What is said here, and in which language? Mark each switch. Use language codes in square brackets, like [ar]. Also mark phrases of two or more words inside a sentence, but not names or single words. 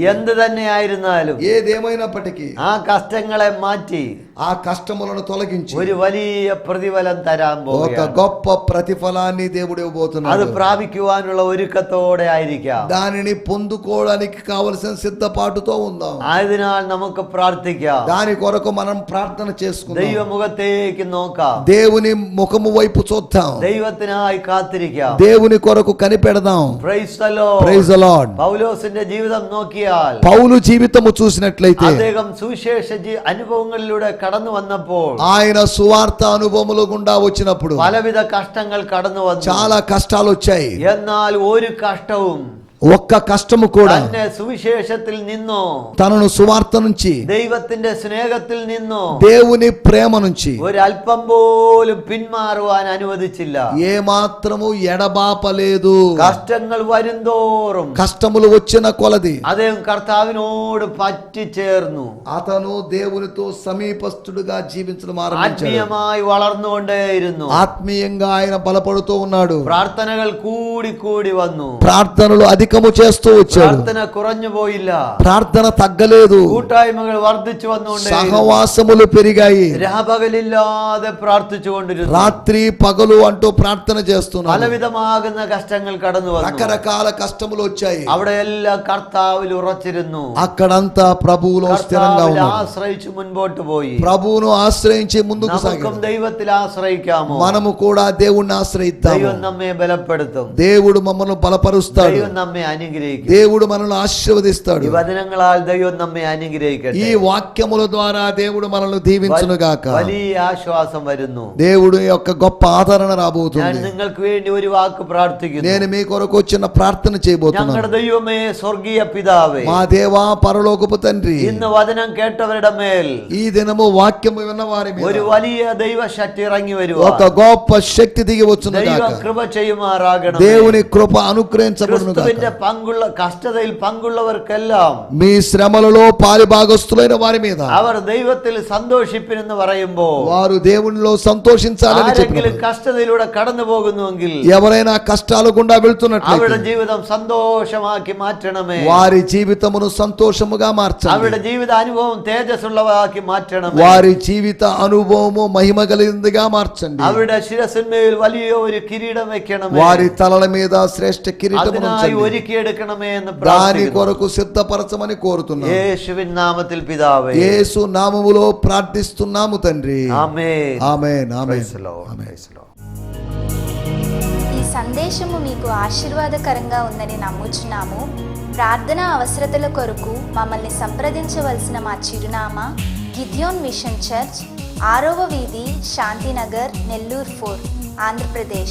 [ml] എന്ത് തന്നെ ആയിരുന്നാലും [te] ఏదేమైనప్పటికీ [ml] ആ കഷ്ടങ്ങളെ മാറ്റി [te] ఆ కష్టములను తొలగించి [ml] ഒരു വലിയ പ്രതിഫലം തരാൻ [te] ఒక [ml] പോകുകയാണ്. [te] గొప్ప ప్రతిఫలాన్ని దేవుడు [ml] അത് [te] ఇవ్వబోతున్నాడు. [ml] പ്രാപിക്കുവാനുള്ള ഒരുക്കത്തോടെ ആയിരിക്കാം. [te] దానిని పొందుకోవడానికి కావలసిన సిద్ధపాటుతో ఉందాం. [ml] ആയതിനാൽ നമുക്ക് പ്രാർത്ഥിക്കാം. [te] దాని కొరకు మనం ప్రార్థన చేసుకుందాం. [ml] ദൈവമുഖത്തേക്ക് നോക്കാം. [te] దేవుని ముఖము వైపు చూద్దాం. [ml] ദൈവത്തിനായി കാത്തിരിക്കാം. [te] దేవుని కొరకు కనిపెడదాం. [en] Praise the Lord. Praise the Lord. [ml] പൗലോസിന്റെ ജീവിതം നോക്കിയാൽ [te] పౌలు జీవితము చూసినట్లయితే, [ml] അദ്ദേഹം സുവിശേഷ അനുഭവങ്ങളിലൂടെ കടന്നു വന്നപ്പോൾ [te] ఆయన సువార్త అనుభవముల గుండా వచ్చినప్పుడు [ml] പലവിധ കഷ്ടങ്ങൾ കടന്നു വന്നു. [te] చాలా కష్టాలు వచ్చాయి. [ml] എന്നാൽ ഒരു കഷ്ടവും [te] ఒక్క కష్టము కూడా [ml] തന്നെ സുവിശേഷത്തിൽ നിന്നോ, [te] తనను సువార్త నుంచి, [ml] ദൈവത്തിന്റെ സ്നേഹത്തിൽ നിന്നോ [te] దేవుని ప్రేమ నుంచి [ml] ഒരല്പം പോലും പിന്മാറുവാൻ അനുവദിച്ചില്ല. [te] ఏ మాత్రము ఎడబాపలేదు. [ml] കഷ്ടങ്ങൾ വരുംതോറും [te] కష్టములు వచ్చిన కొలది [ml] അദ്ദേഹം കർത്താവിനോട് പറ്റിച്ചേർന്നു. [te] అతను దేవునితో సమీపస్తుడుగా జీవించడం ఆరంభించాడు. [ml] ആത്മീയമായി വളർന്നുകൊണ്ടേയിരുന്നു. [te] ఆత్మీయంగా ఆయన బలపడుతూ ఉన్నాడు. [ml] പ്രാർത്ഥനകൾ കൂടി കൂടി വന്നു. [te] ప్రార్థనలు అధికము చేస్తూ వచ్చాడు. [ml] പ്രാർത്ഥന കുറഞ്ഞു പോയില്ല. [te] ప్రార్థన తగ్గలేదు. [ml] കൂട്ടായ്മകൾ വർദ്ധിച്ചു വന്നുകൊണ്ടേ, [te] సహవాసములు పెరిగాయి. [ml] രാപകലില്ലാതെ പ്രാർത്ഥിച്ചുകൊണ്ടിരുന്നു. [te] రాత్రి పగలు అంటూ ప్రార్థన చేస్తున్నాడు. [ml] പലവിധമാകുന്ന കഷ്ടങ്ങൾ കടന്നു വന്നു. [te] రకరకాల కష్టములు వచ్చాయి. [ml] അവിടെ എല്ലാം കർത്താവിൽ ഉറച്ചിരുന്നു. [te] అక్కడంతా ప్రభువులో స్థిరంగా [ml] കർത്താവിൽ [te] ఉన్నాడు. [ml] ആശ്രയിച്ചു മുൻപോട്ട് പോയി. [te] ప్రభువును ఆశ్రయించి ముందుకు [ml] നമുക്കും [te] సాగాడు. [ml] ദൈവത്തിൽ ആശ്രയിക്കാമോ? [te] మనము కూడా దేవుణ్ణి ఆశ్రయిద్దాము. [ml] ദൈവം നമ്മെ ബലപ്പെടുത്തും. [te] దేవుడు మమ్మల్ని బలపరుస్తాడు. [ml] ദൈവം നമ്മെ അനുഗ്രഹിക്കും. [te] దేవుడు మనల్ని ఆశీర్వదిస్తాడు. [ml] ഈ വചനങ്ങളാൽ ദൈവം നമ്മെ അനുഗ്രഹിക്കട്ടെ. [te] ఈ వాక్యముల ద్వారా దేవుడు మనల్ని దీవించును గాక. [ml] വലിയ ആശ്വാസം വരുന്നു. [te] దేవుడు యొక్క గొప్ప ఆదరణ [ml] ഞാൻ [te] రాబోతుంది. [ml] നിങ്ങൾക്ക് വേണ്ടി ഒരു വാക്ക് പ്രാർത്ഥിക്കുന്നു. [te] నేను మీ కొరకు చిన్న ప్రార్థన చేయబోతున్నాను. [ml] ഞങ്ങളുടെ ദൈവമേ, സ്വർഗീയ പിതാവേ, [te] మా దేవా పరలోకపు తండ్రి, [ml] ഇന്ന് വചനം കേട്ടവരുടെ മേൽ [te] ఈ దినము వాక్యము విన్న వారి మీద [ml] ഒരു വലിയ ദൈവശക്തി ഇറങ്ങി [te] ఒక [ml] വരുവാൻ [te] గొప్ప శక్తి దిగి వచ్చును [ml] ദൈവം [te] గాక. [ml] കൃപ ചെയ്യുമാറാകണം. [te] దేవుని కృప అనుగ్రహించబడును గాక. [ml] ക്രിസ്തുവിന്റെ കഷ്ടതയിൽ പങ്കുള്ളവർക്കെല്ലാം [te] మీ శ్రమలలో పాలిభాగస్తులైన వారి మీద [ml] അവർ ദൈവത്തിൽ സന്തോഷിപ്പിനെന്ന് പറയുമ്പോൾ, [te] వారు దేవునిలో సంతోషించాలని [ml] ആരെങ്കിലും [te] చెప్పినప్పుడు, [ml] കഷ്ടതയിലൂടെ കടന്നു പോകുന്നുവെങ്കിൽ [te] ఎవరైనా కష్టాలు గుండా [ml] അവരുടെ [te] వెళ్తున్నట్లయితే [ml] ജീവിതം സന്തോഷമാക്കി മാറ്റണമേ. [te] వారి జీవితమును సంతోషముగా మార్చండి. [ml] അവരുടെ ജീവിത അനുഭവം തേജസ്സുള്ളതാക്കി മാറ്റണമേ. [te] వారి జీవిత అనుభవము మహిమ కలిగిందిగా మార్చండి. [ml] അവരുടെ ശിരസിന്മേൽ വലിയ ഒരു കിരീടം വെക്കണമേ. [te] వారి తలల మీద శ్రేష్ఠ కిరీటమును [ml] അതിനായി [te] ఉంచండి. [ml] ഒരുക്കിയെടുക്കണമേ എന്ന് [te] దాని [ml] പ്രാർത്ഥിക്കുന്നു. [te] కొరకు సిద్ధపరచమని కోరుతున్నాను. [ml] യേശുവിൻ നാമത്തിൽ പിതാവേ. [te] యేసు నామములో ప్రార్థిస్తున్నాము తండ్రి. [ml] ఆమేన్. [te] ఆమేన్. ఆమేన్. [en] Praise the Lord. [te] ఆమేన్. [en] Praise the Lord. [te] ఈ సందేశము మీకు ఆశీర్వాదకరంగా ఉందని నమ్ముచున్నాము. ప్రార్థన అవసరతల కొరకు మమ్మల్ని సంప్రదించవలసిన మా చిరునామా గిద్యోన్ మిషన్ చర్చ్, 6వ వీధి, శాంతినగర్, నెల్లూరు 4, ఆంధ్రప్రదేశ్.